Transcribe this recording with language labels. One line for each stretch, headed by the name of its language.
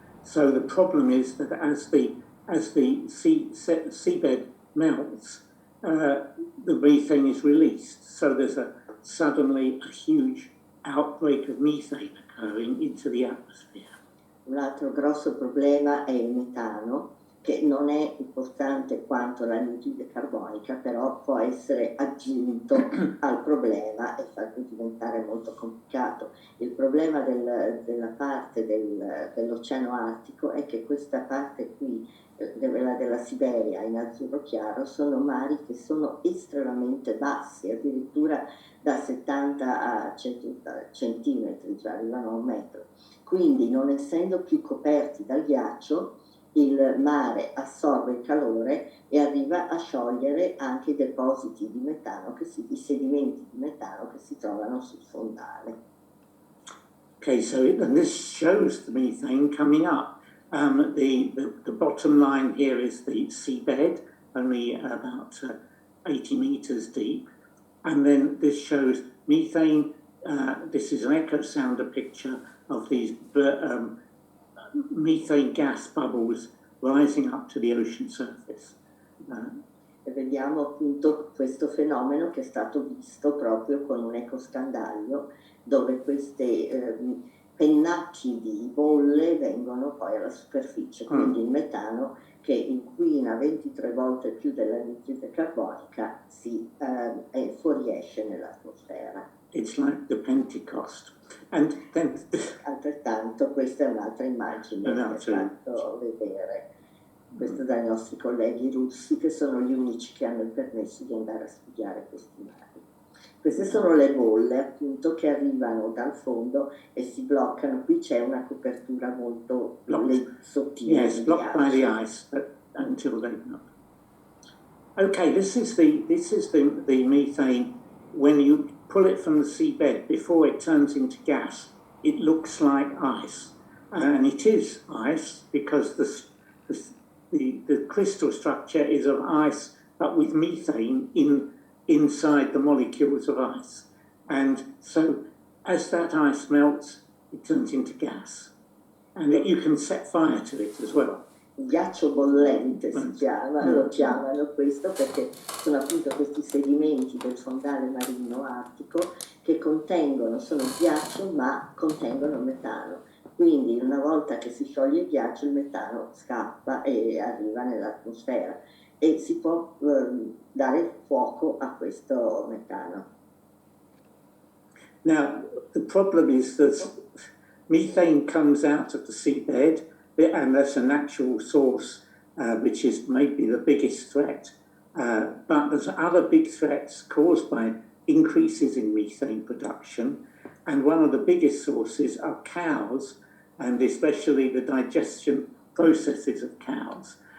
English: So the problem is that as the seabed melts, the methane is released. So there's suddenly a huge outbreak of methane occurring into the atmosphere.
Italian: Un altro grosso problema è il metano, che non è importante quanto l'anidride carbonica, però può essere aggiunto al problema e farlo diventare molto complicato. Il problema della parte dell'Oceano Artico è che questa parte qui, della Siberia in azzurro chiaro, sono mari che sono estremamente bassi, addirittura da 70 a 100 centimetri, cioè arrivano a 1 metro. Quindi, non essendo più coperti dal ghiaccio, il mare assorbe il calore e arriva a sciogliere anche i depositi di metano, i sedimenti di metano che si trovano sul fondale.
English: Okay, so this shows the methane coming up. The bottom line here is the seabed, only about 80 meters deep. And then this shows methane. This is an echo sounder picture of these methane gas bubbles rising up to the ocean surface.
Italian: E vediamo appunto questo fenomeno che è stato visto proprio con un ecoscandaglio, dove questi pennacchi di bolle vengono poi alla superficie, quindi il metano, che inquina 23 volte più dell'anidride carbonica, fuoriesce nell'atmosfera.
English: It's like the Pentecost. And then
Italian: altrettanto, questa è un'altra immagine che ho fatto vedere, questo dai nostri colleghi russi, che sono gli unici che hanno il permesso di andare a studiare questi mari. Queste sono le bolle appunto che arrivano dal fondo e si bloccano. Qui c'è una copertura molto sottile.
English: Yes, blocked by the ice, but until they melt. Okay, this is the methane. When you pull it from the seabed, before it turns into gas, it looks like ice, and it is ice because the crystal structure is of ice, but with methane inside the molecules of ice. And so as that ice melts, it turns into gas. And you can set fire to it as well.
Italian: Ghiaccio bollente si chiama, lo chiamano questo perché sono appunto questi sedimenti del fondale marino artico che sono ghiaccio ma contengono metano. Quindi una volta che si scioglie il ghiaccio, il metano scappa e arriva nell'atmosfera e si può dare fuoco a questo metano.
English: Now, the problem is that methane comes out of the seabed, and that's a natural source, which is maybe the biggest threat. But there's other big threats caused by increases in methane production, and one of the biggest sources are cows, and especially the digestion processes of cows.